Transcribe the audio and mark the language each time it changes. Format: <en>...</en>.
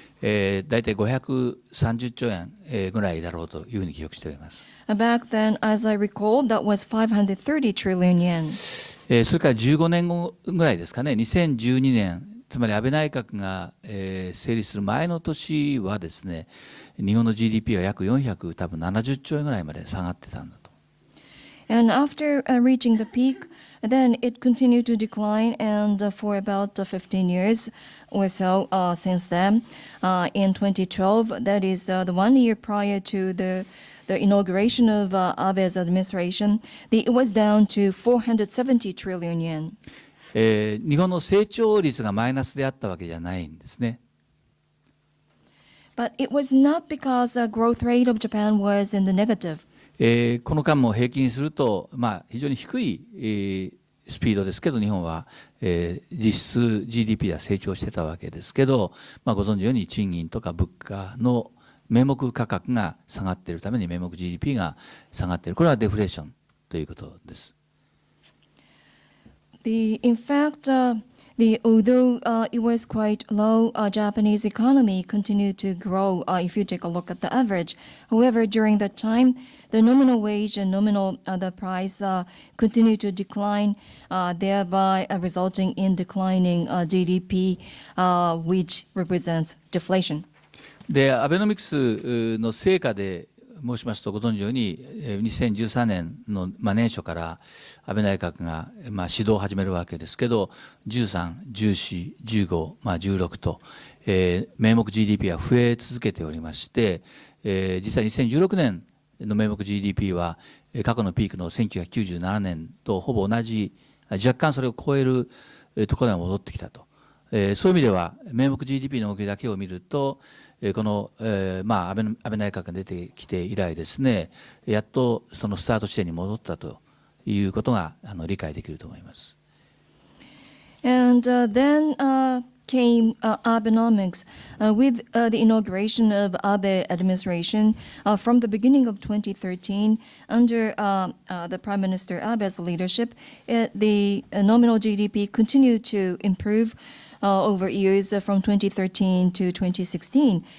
<ja>大体530兆円ぐらいだろうというふうに記憶しております。</ja> <en>Back then, as I recall, that was 530 trillion yen.</en> <ja>それから15年後ぐらいですかね、2012年、つまり安倍内閣が、成立する前の年はですね、日本の GDP は約470兆円ぐらいまで下がってたんだと。</ja> <en>And after reaching the peak, then it continued to decline, and for about 15 years or so since then, in 2012, that is the 1 year prior to the inauguration of Abe's administration, it was down to 470 trillion yen.</en> <ja>日本の成長率がマイナスであったわけじゃないんですね。</ja> <en>But it was not because the growth rate of Japan was in the negative.</en> <ja>この間も平均すると、非常に低い、スピードですけど、日本は、実質 GDP は成長してたわけですけど、ご存知のように賃金とか物価の名目価格が下がっているために名目 GDP が下がっている。これはデフレーションということです。</ja> <en>In fact, although it was quite low, Japanese economy continued to grow if you take a look at the average. However, during that time, the nominal wage and nominal the price continued to decline, thereby resulting in declining GDP, which represents deflation.</en> <ja>で、アベノミクスの成果で申しますと、ご存知のように2013年の年初から安倍内閣が指導を始めるわけですけど、13、14、15、16と、名目 GDP は増え続けておりまして、実際2016年の名目 GDP は過去のピークの1997年とほぼ同じ、若干それを超えるところに戻ってきたと。そういう意味では名目 GDP の動きだけを見ると、この、安倍内閣が出てきて以来ですね、やっとそのスタート地点に戻ったということが理解できると思います。</ja> <en>And then came Abenomics with the inauguration of Abe administration from the beginning of 2013 under the Prime Minister Abe's leadership. The nominal GDP continued to improve over years from 2013 to 2016.</en>